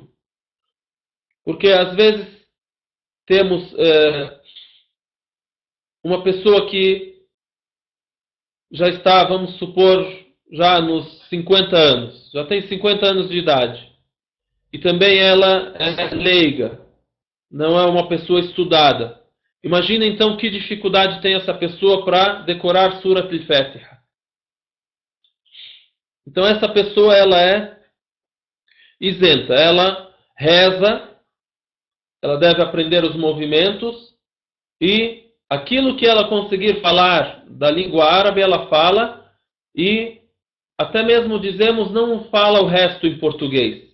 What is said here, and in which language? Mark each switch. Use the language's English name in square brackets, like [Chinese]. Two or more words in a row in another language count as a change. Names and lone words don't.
[Portuguese] Porque às vezes temos uma pessoa que já está, vamos supor, já nos 50 anos, já tem 50 anos de idade, e também ela é leiga, não é uma pessoa estudada. Imagina então que dificuldade tem essa pessoa para decorar Surat al-Fatiha. Então essa pessoa ela é isenta, ela reza, ela deve aprender os movimentos e aquilo que ela conseguir falar da língua árabe ela fala e até mesmo dizemos não fala o resto em português.